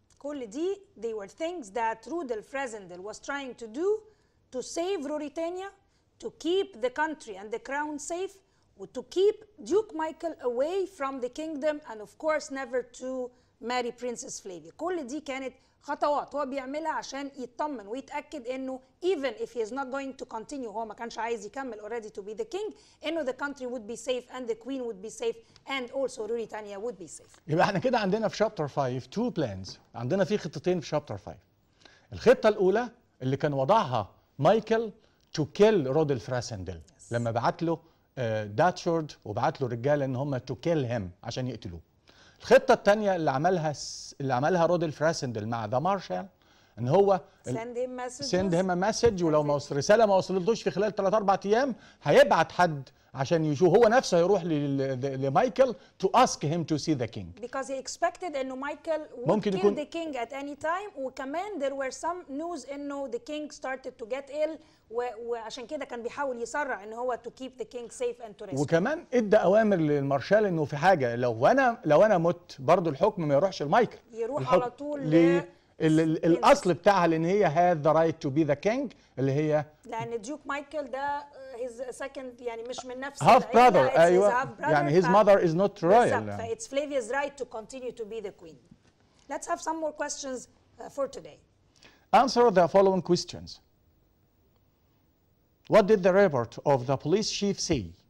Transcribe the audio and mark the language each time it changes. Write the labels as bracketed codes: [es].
[ar] كل دي [en] they were things that Rudolph Rassendyll was trying to do to save Ruritania, to keep the country and the crown safe, to keep Duke Michael away from the kingdom, and of course never to marry Princess Flavia. [ar] كل دي كانت خطوات هو بيعملها عشان يطمن ويتأكد انه [en] even if he is not going to continue، [ar] هو ما كانش عايز يكمل [en] already to be the king، انه the country would be safe and the queen would be safe and also Ruritania would be safe. [ar] يبقى احنا كده عندنا في شابتر 5 [en] two plans، [ar] عندنا في خطتين في شابتر 5. الخطة الأولى اللي كان وضعها مايكل [en] to kill [ar] رودولف راسندل لما بعت له داتشورد وبعت له رجاله ان هم [en] to kill him [ar] عشان يقتلوه. الخطة الثانية اللي عملها رودولف راسندل مع ذا مارشال ان هو [en] send him a message، [ar] ولو رسالة ما وصلتلوش في خلال 3-4 ايام هيبعت حد عشان يشوف، هو نفسه هيروح لمايكل [en] to ask him to see the king. Because he expected انه Michael would kill the king at any time، وكمان there were some news انه the king started to get ill، [ar] وعشان كده كان بيحاول يسرع ان هو [en] to keep the king safe and to rescue. [ar] وكمان ادى اوامر للمارشال انه في حاجه لو انا مت برضو الحكم ما يروحش لمايكل، يروح على طول الاصل بتاعها لان هي [en] had the right to be the king [ar] اللي هي لان ديوك مايكل ده [en] his second [ar] يعني مش من نفس [en] half brother. [ar] ايوه يعني [en] his mother is not royal. It's Flavia's right to continue to be the queen. Let's have some more questions for today. Answer the following questions. What did the report of the police chief say?